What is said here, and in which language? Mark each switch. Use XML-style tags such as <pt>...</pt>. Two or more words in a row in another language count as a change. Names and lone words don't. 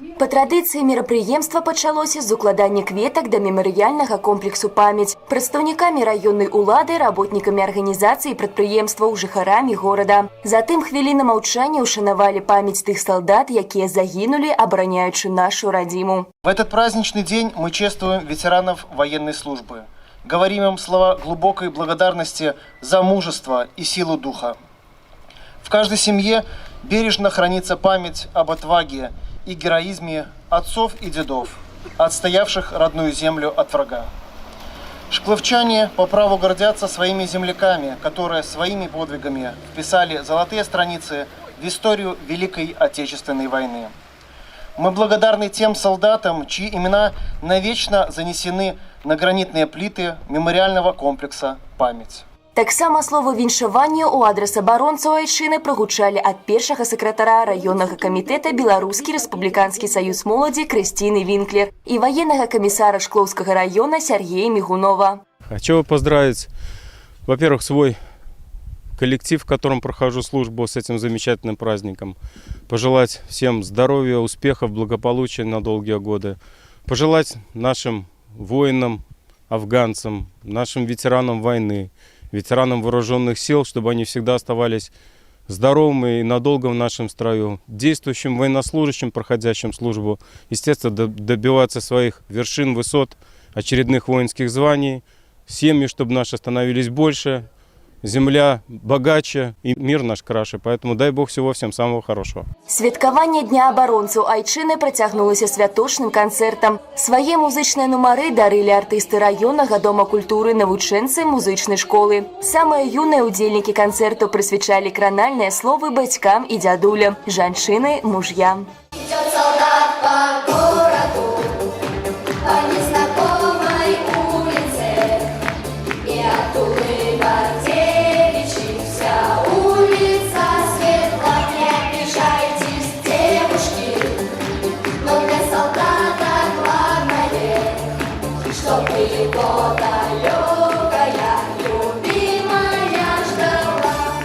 <be>Па традыцыі мерапрыемства пачалося з укладання кветак да мемарыяльнага комплексу «Памяць» прадстаўнікамі раённай улады, работнікамі арганізацыі і прадпрыемстваў, жыхарамі горада. Затым хвіліна маўчання ушанавалі памяць тых салдат, якія загінулі, абараняючы нашу радзіму.</be> <ru>В этот праздничный день мы чествуем ветеранов военной службы. Говорим им слова глубокой благодарности за мужество и силу духа. В каждой семье бережно хранится память об отваге и героизме отцов и дедов, отстоявших родную землю от врага. Шкловчане по праву гордятся своими земляками, которые своими подвигами вписали золотые страницы в историю Великой Отечественной войны. Мы благодарны тем солдатам, чьи имена навечно занесены на гранитные плиты мемориального комплекса «Память».</ru> <be>Таксама слова віншавання ў адрас абаронцаў айчыны прагучалі ад першага сакратара раённага камітэта Беларускі рэспубліканскі саюз моладзі Крысціны Вінклер і военнага камісара Шклоўскага района Сергея Мигунова.</be> <ru>Хочу поздравить, во-первых, свой коллектив, в котором прохожу службу, с этим замечательным праздником. Пожелать всем здоровья, успехов, благополучия на долгие годы. Пожелать нашим воинам, афганцам, нашим ветеранам войны, ветеранам вооруженных сил, чтобы они всегда оставались здоровыми и надолго в нашем строю. Действующим военнослужащим, проходящим службу, естественно, добиваться своих вершин, высот, очередных воинских званий. Семьи, чтобы наши становились больше. Земля богаче и мир наш краше, поэтому дай Бог всего всем самого хорошего.</ru> <be>Святкаванне Дня абаронцаў айчыны працягнулася святочным канцэртам. Свае музычныя нумары дарылі артысты раённага дома культуры, навучэнцы музычнай школы. Самыя юныя удзельнікі канцэрту прысвячалі кранальныя словы бацькам і дзядулям, жанчыны, муж'ям.</be> <ru>Идет солдат по городу, по незнакомой улице, и от улыбок девичьих вся улица светла. Не обижайтесь, девушки, но для солдата главное, чтобы его далекая любимая ждала.</ru>